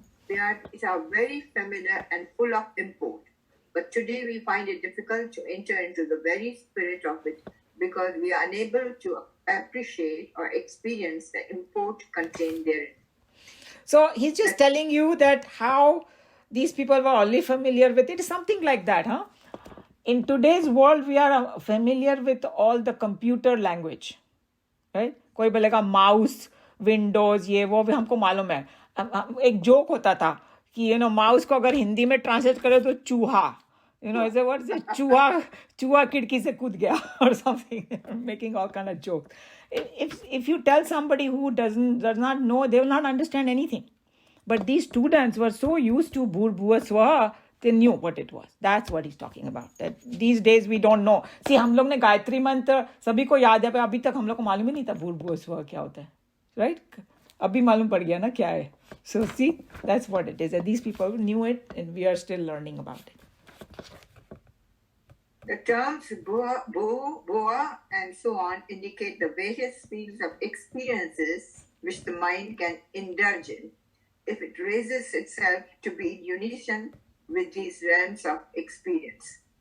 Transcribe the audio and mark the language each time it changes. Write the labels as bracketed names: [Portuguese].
[English] Vyarthis are very familiar and full of import. But today we find it difficult to enter into the very spirit of it because we are unable to appreciate or experience the import contained therein. So he's just telling you that how these people were only familiar with it. Something like that, huh? In today's world, we are familiar with all the computer language, right? [Hindi] कोई बोलेगा mouse Windows ये वो भी हमको मालूम है. एक joke होता था कि माउस को अगर हिंदी में ट्रांसलेट करे तो चूहा, ऐसे वर्ड से चूहा खिड़की से कूद गया [English] or something. Making all kind of jokes. If you tell somebody who does not know, they will not understand anything. But these students were so used to bhur swaha, they knew what it was. That's what he's talking about. That these days we don't know. [Hindi] See, हम लोग ने गायत्री मंत्र सभी को याद है, पर अभी तक हम लोग को मालूम ही नहीं था भूर स्वा क्या होता है, right? अभी मालूम पड़ गया ना क्या है. [English] So see, that's what it is. And these people knew it, and we are still learning about it. The terms boa, and so on indicate the various fields of experiences which the mind can indulge in if it raises itself to be in unison with these realms of experience.